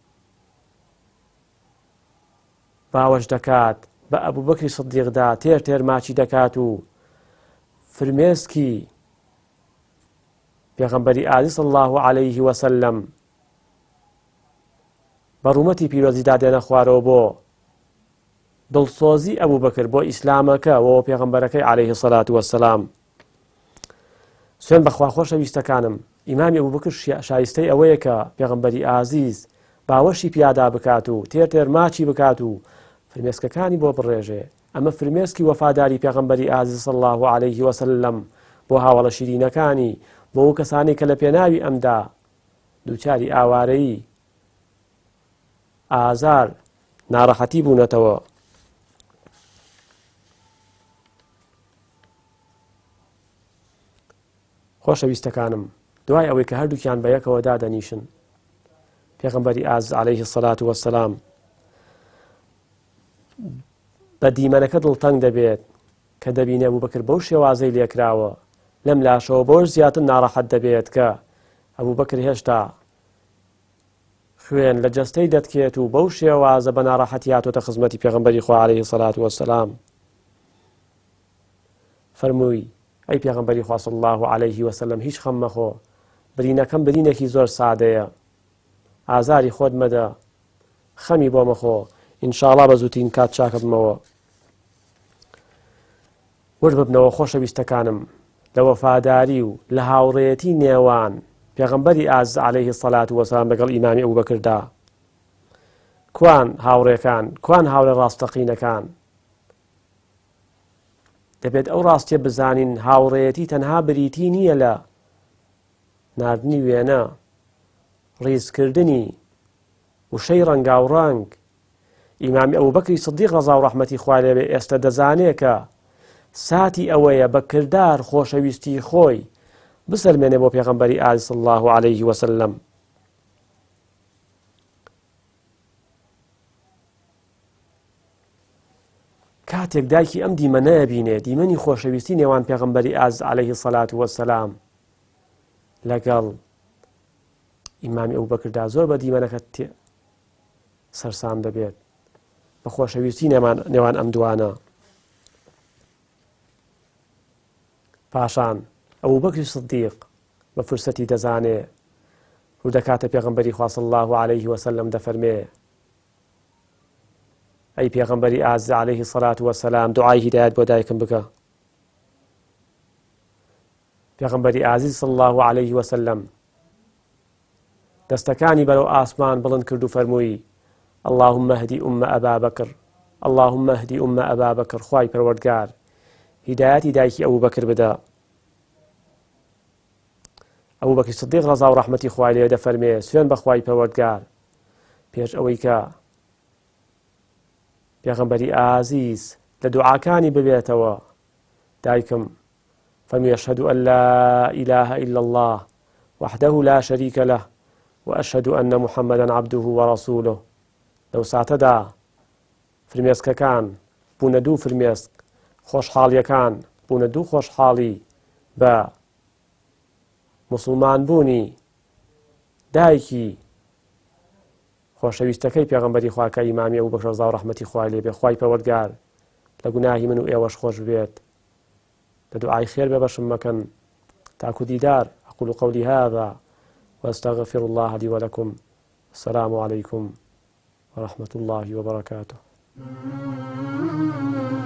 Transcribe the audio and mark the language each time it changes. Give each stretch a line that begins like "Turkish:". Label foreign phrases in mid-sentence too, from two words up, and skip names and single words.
Central Kurdish: باوەش دەکات بە ئەبوو بەکری سیدیقدا تێر تێر ماچی دەکات و فرمێسکی پێغەمبەری ئازیز
Arabic: صلی الله عليه وسلم
Central Kurdish: بە ڕوومەتی پیرۆزیدا دێنە خوارەوە بۆ دڵسۆزی ئەبوو بەکر بۆ ئیسلامەکە و پێغەمبەرەکەی
Arabic: عليه الصلاة والسلام.
Central Kurdish: سوێن بەخوا خۆشەویستەکانم، ئیمامی ئەبوو بەکر شایستەی ئەوەیە کە پێغەمبەری ئازیز باوەشی پیادا بکات و تێر تێر ماچی بکات و فرمێسکەکانی بۆ بڕێژێ. ئەمە فرمێسکی وەفاداری پێغەمبەری ئازیز
Arabic: صلی الله عليه وسلم
Central Kurdish: بۆ هاوڵە شیرینەکانی بۆ ئەو کەسانی کە لە پێناوی ئەمدا دووچاری ئاوارەیی ئازار ناڕەحەتی بوونەتەوە. خۆشەویستەکانم، دوای ئەوەی کە هەردووکیان بە یەکەوە دادەنیشن پێغەمبەری ئازیز
Arabic: عليه الصلاة والسلام
Central Kurdish: بە دیمەنەکە دڵتەنگ دەبێت کە دەبینێ ئەبوو بەکر بەو شێوازەی لێکراوە لەم لاشەوە بۆش زیاتر ناڕەحەت دەبێت کە ئەبوو بەکر هێشتا خوێن لە جەستەی دەتکێت و بەو شێوازە بە ناڕەحەتی هاتوۆتە خزمەتی پێغەمبەری خوا
Arabic: عليه الصلاة والسلام.
Central Kurdish: فەرمووی ئەی پێغەمبەری خوا
Arabic: صلی الله عليه وسلم
Central Kurdish: هیچ خەم مەخۆ، برینەکەم برینێکی زۆر سادەیە، ئازاری خۆت مەدە، خەمی بۆ مەخۆ، ئینشاڵڵا بە زووترین کات چاکە بمەوە. ورد ببنەوە خۆشەویستەکانم لە وەفاداری و لە هاوڕێیەتی نێوان پێغەمبەری ئازیز
Arabic: عليه الصلاة والسلام
Central Kurdish: لەگەڵ ئیمامی ئەبوو بەکردا. کوان هاوڕێکان، کوان هاوڕێ ڕاستەقینەکان. دەبێت ئەو ڕاستیە بزانین هاوڕێیەتی تەنها بریتی نییە لە ناردنی وێنە، ڕیزکردنی وشەی ڕەنگاوڕەنگ. ئیمامی ئەبوبەکری سیدیق ڕەزا و ڕەحمەتی خوای لێبێ ئێستا دەزانێت کە ساتی ئەوەیە بە کردار خۆشەویستی خۆی بسەلمێنێ بۆ پێغەمبەری ئازیز
Arabic: صلی الله عليه وسلم.
Central Kurdish: کاتێک دایکی ئەم دیمەنەیە بینێ، دیمەنی خۆشەویستی نێوان پێغەمبەری ئازیز
Arabic: عليه الصلاة والسلام
Central Kurdish: لەگەڵ ئیمامی ئەبوبەکردا، زۆر بە دیمەنەکە سەرسام دەبێت بە خۆشەویستی نێوان ئەم دوانە. پاشان ئەبوبەکری سیدیق بە فرسەتی دەزانێ و دەکاتە پێغەمبەری خوا
Arabic: صلی الله عليه وسلم
Central Kurdish: دەفەرمێ: ئەی پێغەمبەری ئازیز
Arabic: عليه الصلاة والسلام،
Central Kurdish: دوعای هیدایەت بۆ دایکم بکە. پێغەمبەری ئازیز
Arabic: صلی الله عليه وسلم
Central Kurdish: دەستەکانی بەرەو ئاسمان بڵند کرد و فەرمووی:
Arabic: اللهم اهدی ئومە ئەبا بەکر، اللهم اهدی ئومە ئەبا بەکر.
Central Kurdish: خوای پەروەردگار هیدایەتی دایکی ئەبوبەکر بدە. ئەبوبەکری سیدیق ڕەزا و ڕەحمەتی خوای لێ دەفەرمێ: سوێن بە خوای پەروەردگار، پێش ئەوەی کە پێغەمبەری ئازیز لە دوعاکانی ببێتەوە، دایکم فەرمووی:
Arabic: ئەشهەد ئەن لا إله إلا الله وحده لا شريك له وأشهد أن محمدا عبده ورسوله.
Central Kurdish: لەو ساتەدا فرمێسکەکان بوونە دوو فرمێسک، خۆشحاڵیەکان بوونە دوو خۆشحاڵی بە مسلمان بوونی دایکی خۆشەویستەکەی پێغەمبەری خوا کە ئیمامی ئەبوبەکر ڕەزا و ڕەحمەتی خوای لێبێ. خوای پەروەردگار لە گوناهی من و ئێوەش خۆش بێت، لە دوعای خێر بێبەشم مەکەن. تاکو دیدار.
Arabic: أقول قولي هذا وأستغفر الله لي ولكم. السلام عليكم ورحمة الله وبركاته.